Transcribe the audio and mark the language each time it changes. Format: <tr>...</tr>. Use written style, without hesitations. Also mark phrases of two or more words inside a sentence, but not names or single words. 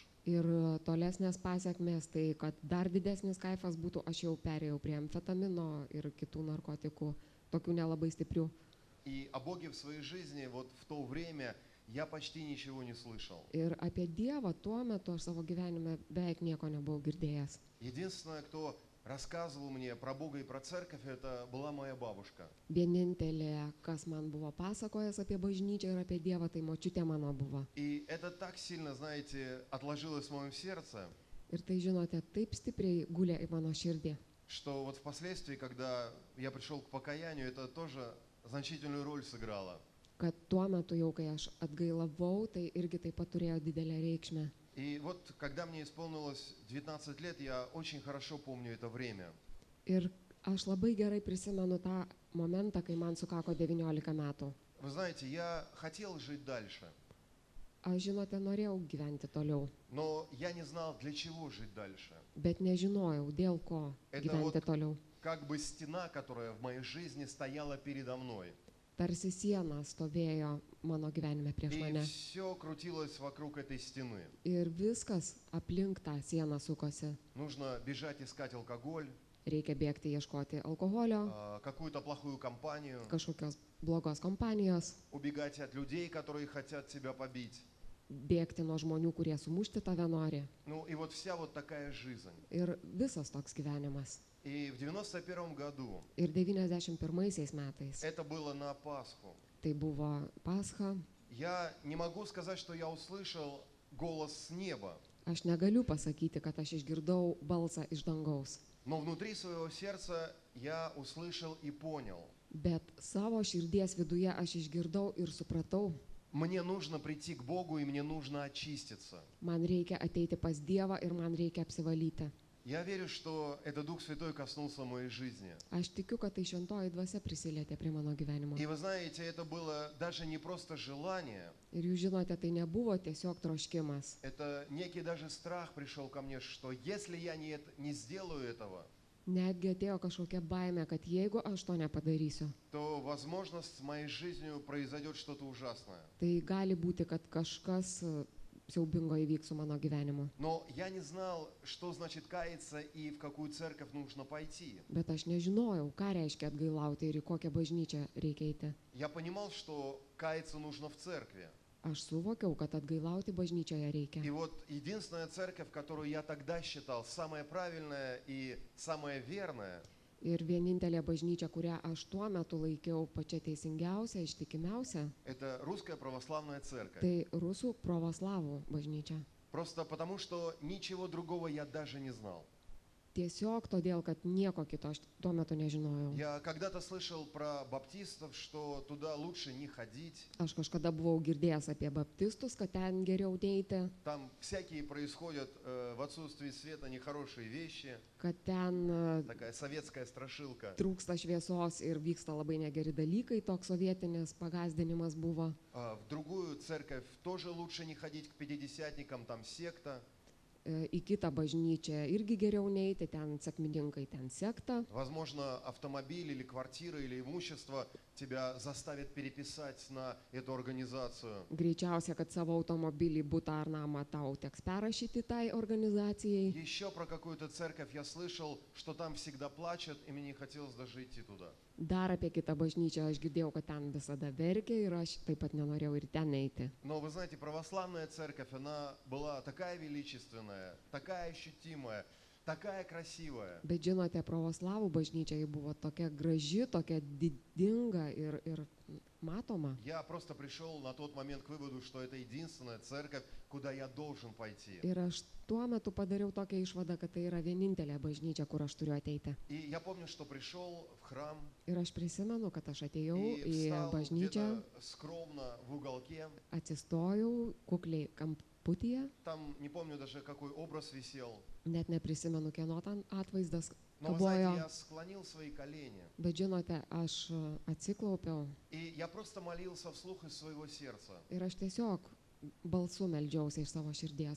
<lt>Ir tolesnės pasiekmės, tai kad dar didesnis kaifas būtų, aš jau perėjau prie amfetamino ir kitų narkotikų, tokių nelabai stiprių.</lt> <ru>И о Боге в своей жизни вот в то время я почти ничего не слышал.</ru> <lt>Ir apie Dievą tuo metu aš savo gyvenime beveik nieko nebuvau girdėjęs.</lt> <ru>Единственное, кто рассказывал мне про Бога и про церковь, это была моя бабушка.</ru> <lt>Vienintelė, kas man buvo pasakojęs apie bažnyčią ir apie Dievą, tai močiutė mano buvo.</lt> <ru>И это так сильно, знаете, отложилось в моем сердце,</ru> <lt>Ir tai, žinote, taip stipriai gulė į mano širdį,</lt> <ru>что вот впоследствии, когда я пришел к покаянию, это тоже значительную роль сыграло.</ru> <lt>kad tuo metu jau, kai aš atgailavau, tai irgi taip pat turėjo didelę reikšmę.</lt> <ru>И вот, когда мне исполнилось 19 лет, я очень хорошо помню это время.</ru> <lt>Ir aš labai gerai prisimenu tą momentą, kai man sukako 19 metų.</lt> <ru>Вы знаете, я хотел жить дальше,</ru> <lt>Aš, žinote, norėjau gyventi toliau,</lt> <ru>но я не знал, для чего жить дальше.</ru> <lt>bet nežinojau, dėl ko</lt> <ru>Это</ru> <lt>gyventi</lt> <ru>вот</ru> <lt>toliau.</lt> <ru>как бы стена, которая в моей жизни стояла передо мной.</ru> <lt>Tarsi siena stovėjo mano gyvenime prieš</lt> <ru>И</ru> <lt>mane.</lt> <ru>все крутилось вокруг этой стены.</ru> <lt>Ir viskas aplink tą sieną sukosi.</lt> <ru>Нужно бежать искать алкоголь,</ru> <lt>Reikia bėgti ieškoti alkoholio,</lt> <ru>какую-то плохую компанию,</ru> <lt>kažkokios blogos kompanijos,</lt> <ru>убегать от людей, которые хотят тебя побить.</ru> <lt>bėgti nuo žmonių, kurie sumušti tave nori.</lt> <ru>Ну и вот вся вот такая жизнь.</ru> <lt>Ir visas toks gyvenimas.</lt> <ru>И в 91 году,</ru> <lt>Ir 91 metais,</lt> <ru>это было на Пасху,</ru> <lt>tai buvo Pascha,</lt> <ru>я не могу сказать, что я услышал голос с неба,</ru> <lt>aš negaliu pasakyti, kad aš išgirdau balsą iš dangaus,</lt> <ru>но внутри своего сердца я услышал и понял.</ru> <lt>bet savo širdies viduje aš išgirdau ir supratau,</lt> <ru>Мне нужно прийти к Богу и мне нужно очиститься.</ru> <lt>man reikia ateiti pas Dievą ir man reikia apsivalyti.</lt> <ru>Я верю, что это Дух Святой коснулся моей жизни.</ru> <lt>Aš tikiu, kad tai šventoji dvasia prisilietė prie mano gyvenimo.</lt> <ru>И вы знаете, это было даже не просто желание,</ru> <lt>Ir jūs žinote, tai nebuvo tiesiog troškimas.</lt> <ru>это некий даже страх пришел ко мне, что если я не сделаю этого,</ru> <lt>Netgi atėjo kažkokia baimė, kad jeigu aš to nepadarysiu,</lt> <ru>то, возможно, с моей жизнью произойдет что-то ужасное.</ru> <lt>tai gali būti, kad kažkas siaubingo įvyks su mano gyvenimu.</lt> <ru>Но я не знал, что значит каяться и в какую церковь нужно пойти.</ru> <lt>Bet aš nežinojau, ką reiškia atgailauti ir į kokią bažnyčią reikia eiti.</lt> <ru>Я понимал, что каяться нужно в церкви.</ru> <lt>Aš suvokiau, kad atgailauti bažnyčioje</lt> <ru>И</ru> <lt>reikia.</lt> <ru>вот единственная церковь, которую я тогда считал самая правильная и самая верная,</ru> <lt>Ir vienintelė bažnyčia, kurią aš tuo metu laikiau pačia teisingiausia, ištikimiausia,</lt> <ru>это Русская Православная Церковь.</ru> <lt>tai rusų pravoslavų bažnyčia.</lt> <ru>Просто потому, что ничего другого я даже не знал.</ru> <lt>Tiesiog todėl, kad nieko kito aš tuo metu nežinojau.</lt> <ru>Я когда-то слышал про баптистов, что туда лучше не ходить.</ru> <lt>Aš kažkada buvau girdėjęs apie baptistus, kad ten geriau neiti,</lt> <ru>Там всякие происходят в отсутствии света нехорошие вещи.</ru> <lt>kad ten</lt> <ru>Такая советская страшилка.</ru> <lt>trūksta šviesos ir vyksta labai negeri dalykai, toks sovietinis pagazdinimas buvo.</lt> <ru>В другую церковь тоже лучше не ходить к пятидесятникам, там секта.</ru> <lt>Į kitą bažnyčią irgi geriau neiti, ten sekmininkai, ten sekta.</lt> <ru>Возможно, автомобиль или квартира или имущество тебя заставит переписать на эту организацию.</ru> <lt>Greičiausia, kad savo automobilį, butą ar namą tau teks perrašyti tai organizacijai.</lt> <ru>Еще про какую-то церковь я слышал, что там всегда плачут, и мне не хотелось даже идти туда.</ru> <lt>Dar apie kitą bažnyčią aš girdėjau, kad ten visada verkia ir aš taip pat nenorėjau ir ten eiti.</lt> <ru>Но вы знаете, православная церковь, она была такая величественная, такая ощутимая, такая красивая.</ru> <lt>Bet žinote, pravoslavų bažnyčia ji buvo tokia graži, tokia didinga ir matoma.</lt> <ru>Я просто пришел на тот момент к выводу, что это единственная церковь, куда я должен пойти.</ru> <lt>Ir aš tuo metu padariau tokią išvadą, kad tai yra vienintelė bažnyčia, kur aš turiu ateiti.</lt> <ru>И я помню, что пришел в храм</ru> <lt>Ir aš prisimenu, kad aš atėjau</lt> <ru>и</ru> <lt>į</lt> <ru>встал</ru> <lt>bažnyčią,</lt> <ru>где-то скромно в уголке.</ru> <lt>atsistojau kukliai kamputyje,</lt> <ru>Там не помню даже, какой образ висел.</ru> <lt>net neprisimenu, kieno ten atvaizdas</lt> <ru>Но, вы знаете,</ru> <lt>kabojo.</lt> <ru>я склонил свои колени.</ru> <lt>Bet žinote, aš atsiklaupiau</lt> <ru>И я просто молился вслух из своего сердца.</ru> <lt>ir aš tiesiog balsu meldžiausi iš savo širdies.</lt>